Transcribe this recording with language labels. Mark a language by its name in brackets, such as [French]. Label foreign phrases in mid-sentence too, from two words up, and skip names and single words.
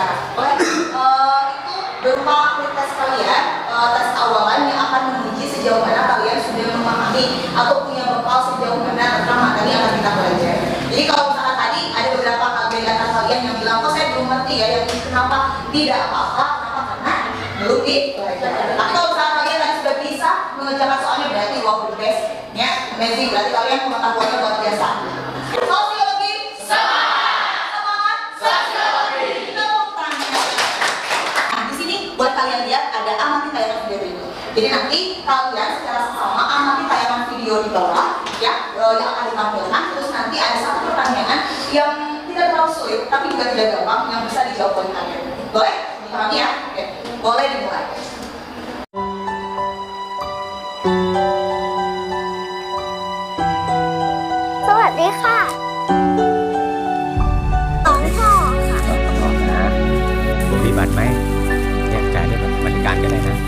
[Indonesian] Oleh itu berupa tes kalian, tes awalan yang akan menguji sejauh mana kalian sudah memahami atau punya bekal sejauh mana tentang materi yang akan kita belajar. Jadi kalau misalkan tadi ada beberapa kegiatan kalian yang bilang, kok saya belum ngerti ya, yang ini kenapa? Tidak apa-apa, kenapa? Karena belum belajar. Tapi kalau misalkan kalian tadi sudah bisa mengerjakan soalnya, berarti wow, [English] the best, [Indonesian] ya, amazing. Berarti kalian pengetahuannya luar biasa. Sosiologi, semangat, sosiologi. Kita mau tanya. Nah, di sini buat kalian lihat ada amati tayangan video itu. Jadi nanti kalian secara sama amati tayangan video di bawah, ya, yang akan ditampilkan. Terus nanti ada satu pertanyaan yang tidak terlalu sulit, tapi juga tidak gampang, yang bisa dijawab oleh kalian. Boleh? Dipahami ya? Oke. Boleh dimulai. [Thai] สวัสดีค่ะน้องพ่อค่ะ นะมีบัตรไหมเนี่ยจ่ายด้วยบัตรบริการก็ได้นะ